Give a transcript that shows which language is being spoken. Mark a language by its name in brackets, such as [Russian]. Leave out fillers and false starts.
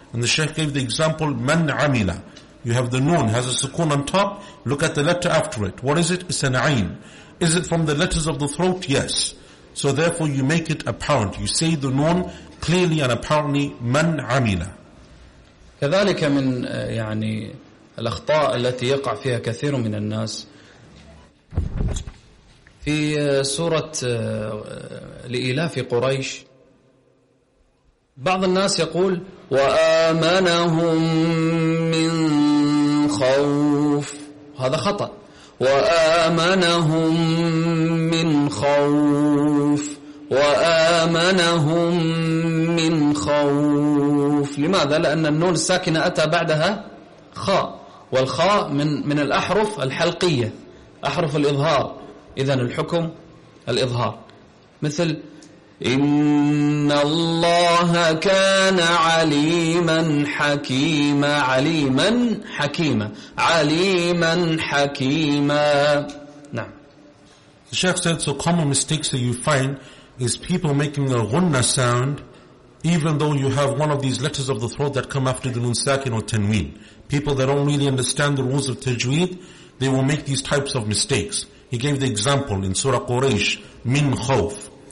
[English] And the Shaykh gave the example, [Arabic] man amila. [English] You have the noon, has a sukoon on top, look at the letter after it. What is it? It's an ayn. Is it from the letters of the throat? Yes. So therefore you make it apparent. You say the noon clearly and apparently, [Arabic] man amila. كذلك من يعني الأخطاء التي يقع فيها كثير من الناس في سورة لإلاف قريش، بعض الناس يقول وآمنهم من خوف، هذا خطأ. وآمنهم من خوف، وآمنهم من خوف. لماذا؟ لأن النون الساكنة أتى بعدها خاء، والخاء من الأحرف الحلقية، أحرف الإظهار. إذن الحكم الإظهار. مثل إن الله كان عليما حكيما، عليما حكيما، عليما حكيما. نعم. [English] The Shaykh said, so common mistakes that you find is people making a ghunna sound even though you have one of these letters of the throat that come after the nun sakin or tanween. People that don't really understand the rules of tajweed, they will make these types of mistakes. He gave the example in Surah Quraysh, [Arabic] Min Khawf.